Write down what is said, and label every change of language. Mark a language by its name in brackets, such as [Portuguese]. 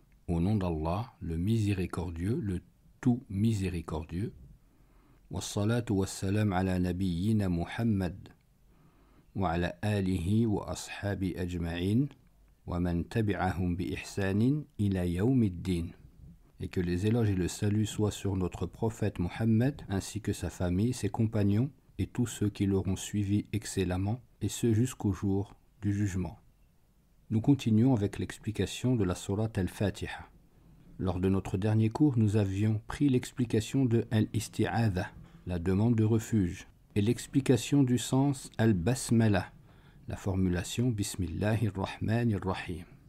[French] Au nom d'Allah, le miséricordieux, le tout miséricordieux. [Arabic] والصلاة والسلام على نبينا محمد وعلى آله وأصحابه أجمعين ومن تبعهم بإحسان إلى يوم الدين. [French] Et que les éloges et le salut soient sur notre prophète Mohammed ainsi que sa famille, ses compagnons et tous ceux qui l'auront suivi excellemment et ce jusqu'au jour du jugement. Nous continuons avec l'explication de la surat al-Fatiha. Lors de notre dernier cours, nous avions pris l'explication de al-Isti'adha, la demande de refuge, et l'explication du sens al-basmala, la formulation bismillahirrahmanirrahim.